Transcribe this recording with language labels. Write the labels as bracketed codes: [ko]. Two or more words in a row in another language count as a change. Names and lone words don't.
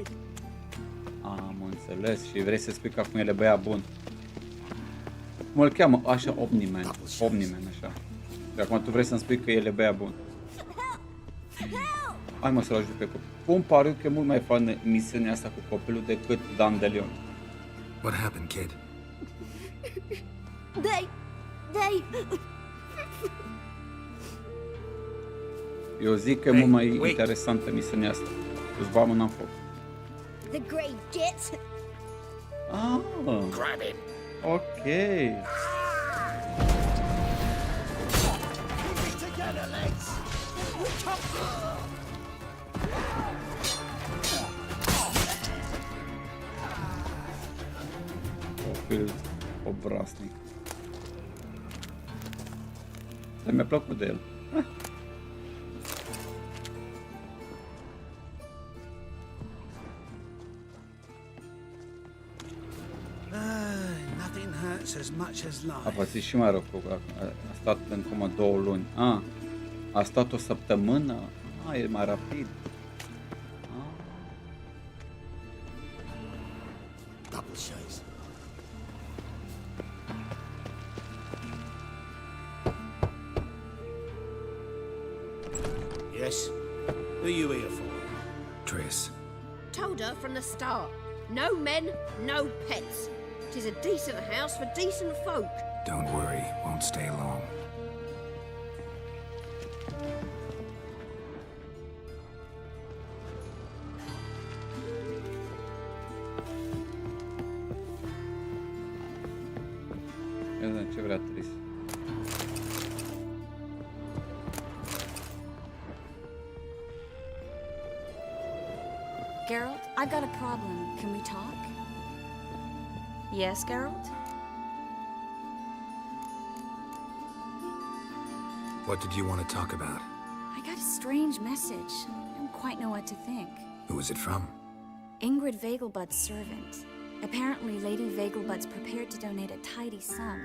[ro] Am înțeles și vrei să spui că acum el e băiat bun. Cum îl cheamă? Așa, Omniman, așa. Și acum tu vrei să-mi spui că el e băiat bun. Hai mă să-l ajut pe copil. Cum pare că e mult mai faină misiunea asta cu copilul decât Dandelion. [en] What happened, kid? They... [ro] Eu zic că e mult mai interesantă misiunea asta. Îți va mâna în foc. [en] The Grey Git. Ah. Grab him. [ro] Ok. Copil obraznic. Dar mi-a plăcut de el. [en] Nothing hurts as much as [ro] A [en] life. [ro] pățit și mai rău, a stat în comă 2 luni. A stat o săptămână? E mai rapid. [en] Double chase. Yes? Who are you here for? Triss. Told her from the start. No men, no pets. 'Tis a decent house for decent folk. Don't worry, won't stay long. [ro] Ia vedem ce vrea Triss. [en] Geralt, I've got a problem. Can we talk? Yes, Geralt? What did you want to talk about? I got a strange message. I don't quite know what to think. Who was it from? Ingrid Vegelbud's servant. Apparently, Lady Vegelbud's prepared to donate a tidy sum.